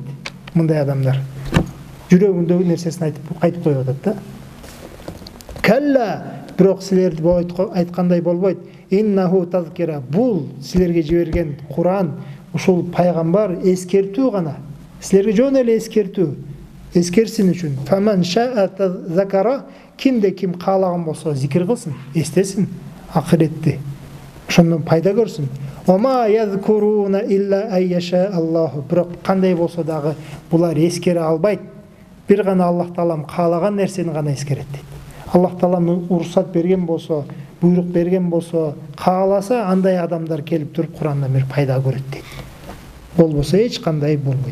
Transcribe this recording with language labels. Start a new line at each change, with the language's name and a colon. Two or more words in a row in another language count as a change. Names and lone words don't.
Kyrgyz: Мындай адамдар жүрөгүндөгү нерсесин айтып кайтып коюп атат да. Калла, бирок силер айткандай болбойт.
Arabic: إنه تذكرة,
Kyrgyz: бул силерге жиберген Куран, ушул пайгамбар эскертүү гана. Силерге жөн эле эскертүү, эскерсин үчүн.
Arabic: فمن شاء ذكره,
Kyrgyz: кимде ким каалаган болсо зикир кылсын, эстесин ахиретти. Ошондон пайда көрсүн.
Arabic: وما يذكرون إلا أن يشاء الله.
Kyrgyz: Бирок кандай болсо дагы булар эскере албайт. Бир гана Аллах Таалам каалаган нерсени гана эскерет дейт. Аллах Таалам уруксат берген болсо, буйрук берген болсо, кааласа андай адамдар келип туруп Курандан бир пайда көрөт дейт. Болбосо эч кандай болбойт.